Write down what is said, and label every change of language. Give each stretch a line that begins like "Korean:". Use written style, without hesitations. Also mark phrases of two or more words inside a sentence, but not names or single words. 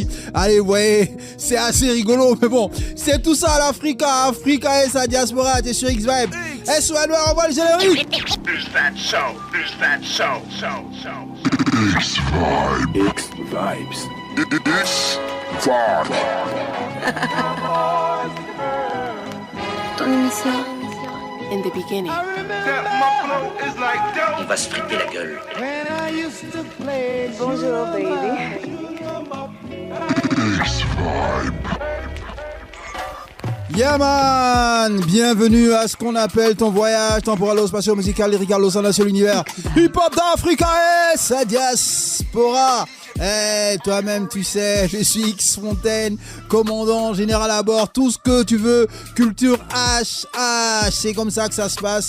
French: Allez, vous voyez, c'est assez rigolo, mais bon, c'est tout ça l'Africa, Africa et sa diaspora, t'es sur X-Vibe. SOA Noir, on voit le générique. X-Vibes. Ton émission
English: in the beginning.
French: On va se friter la gueule. Bonjour baby. X-Vibe.
English: Yeah man,
French: bienvenue à ce qu'on appelle ton voyage temporalo-spatio-musical lyrical au sein d'un seul univers. Hip-hop d'Africa et sa diaspora. Toi-même tu sais, je suis X Fontaine, commandant général à bord, tout ce que tu veux, culture HH, c'est comme ça que ça se passe.